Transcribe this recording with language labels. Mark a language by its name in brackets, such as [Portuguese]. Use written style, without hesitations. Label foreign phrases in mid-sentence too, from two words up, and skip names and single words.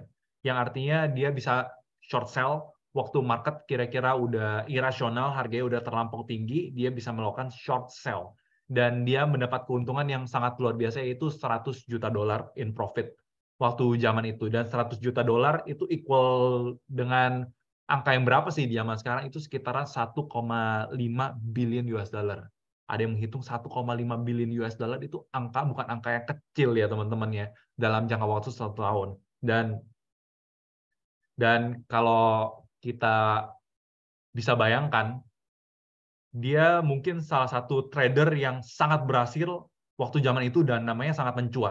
[Indonesian] Yang artinya dia bisa [English] short sell [Indonesian] waktu market kira-kira udah irasional, harganya udah terlampau tinggi, dia bisa melakukan [English] short sell. [Indonesian] Dan dia mendapat keuntungan yang sangat luar biasa, yaitu 100 juta dolar [English] in profit [Indonesian] waktu zaman itu. Dan 100 juta dolar itu equal dengan angka yang berapa sih di zaman sekarang? Itu sekitaran 1,5 [English] billion US dollar. [Indonesian] Ada yang menghitung 1,5 [English] billion US dollar [Indonesian] itu angka bukan angka yang kecil ya teman-teman ya dalam jangka waktu 1 tahun. Dan kalau kita bisa bayangkan, dia mungkin salah satu trader yang sangat berhasil waktu zaman itu dan namanya sangat mencuat.